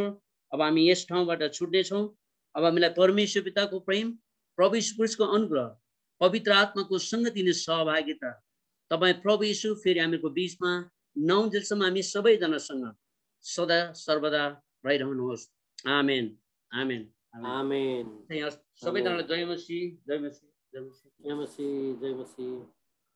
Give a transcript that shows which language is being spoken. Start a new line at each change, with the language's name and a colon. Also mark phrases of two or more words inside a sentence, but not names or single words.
Nepali: अब हामी यस ठाउँबाट छुट्नेछौँ। अब हामीलाई परमेश्वर पिताको प्रेम, प्रभु यीशु ख्रीष्टको अनुग्रह, पवित्र आत्माको सङ्गति नै सहभागिता तपाईँ प्रभु यीशु फेरि हामीको बिचमा नौन्जेलसम्म हामी सबैजनासँग सदा सर्वदा रहिरहनुहोस्। आमेन आमेन आमेन। सबैजनालाई जय मसीह, जय मसीह, जय मसीह, जय मसीह, जय मसीह।